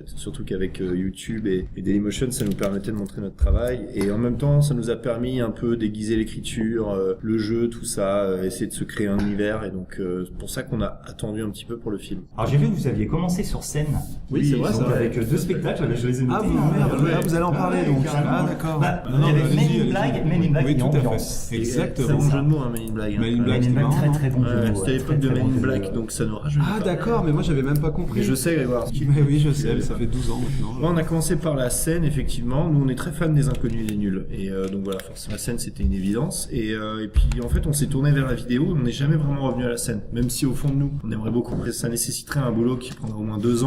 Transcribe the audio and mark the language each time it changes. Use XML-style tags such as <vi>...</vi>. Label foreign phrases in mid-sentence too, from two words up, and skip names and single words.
<fr>Surtout qu'avec YouTube et Dailymotion, ça nous permettait de montrer notre travail, et en même temps, ça nous a permis un peu d'aiguiser l'écriture, le jeu, tout ça, essayer de se créer un univers, et donc c'est pour ça qu'on a attendu un petit peu pour le film. Alors j'ai vu que vous aviez commencé sur scène. Oui, c'est vrai, donc ça. avec deux spectacles, je les ai notés. Vous allez en parler, donc. Ah, d'accord. Il y avait Men in Black oui, et tout à Ambiance. fait. Exactement. C'est un bon jeu de mots, hein, Men in Black. Men in Black, Men in Black, très très bon jeu. C'était à l'époque de Men in Black, donc ça nous rajeunit. Ah, d'accord, mais moi j'avais même pas compris. Mais je sais, Grégoire. Mais oui, je sais, mais ça fait 12 ans maintenant. Bon, on a commencé par la scène, effectivement. Nous, on est très fans des Inconnus et des Nuls. Et donc voilà, forcément, la scène, c'était une évidence. Et puis, en fait, on s'est tourné vers la vidéo. On n'est jamais vraiment revenu à la scène. Même si, au fond de nous, on aimerait beaucoup. Ça nécessiterait un boulot qui prendra au moins 2 ans.</fr>